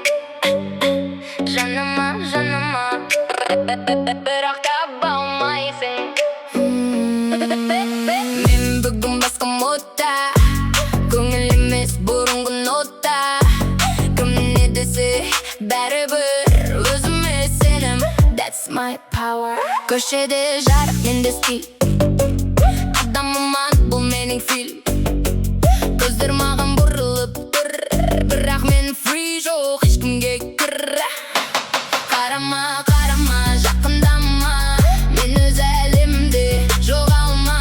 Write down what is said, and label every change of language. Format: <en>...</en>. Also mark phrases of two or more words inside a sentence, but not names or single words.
<kk>Жаныма, жаныма, бірақ таба алмайсың. Мен бүгін басқа модта, көңіл емес бұрынғы нота. Кім не десе бәрібір, өзіме сенім,</kk> <en>that's my power.</en> <kk>Көшеде жарық, менде стиль, адамыман бұл менің фильм. Көздер маған бұрылып тұр, бірақ мен free, жоқ ешкімге кір. Қарама, қарама, жақындама, мен өз әлемде жоғалма.</kk>